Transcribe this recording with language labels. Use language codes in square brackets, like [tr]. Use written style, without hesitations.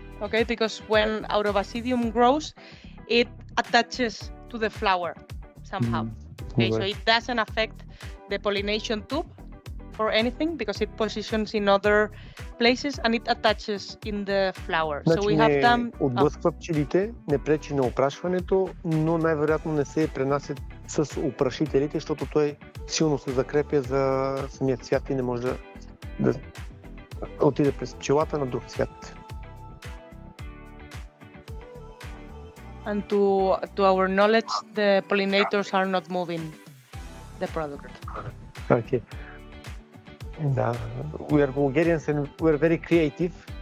[en] Okay, because when Aurobasidium grows, it attaches to the flower somehow. Okay, so it doesn't affect the pollination tube or anything because it positions in other places and it attaches in the flower. [bg] Значи [en] so we have done. [bg] Отблъсква пчелите, не пречи на опрашването, но най-вероятно не се пренасят с опрашителите, защото той силно се закрепя за самия цвят и не може да отиде през пчелата на друг цвят. [en] And to our knowledge, the pollinators are not moving the product. Okay. Да, we are Bulgarians and we are very creative.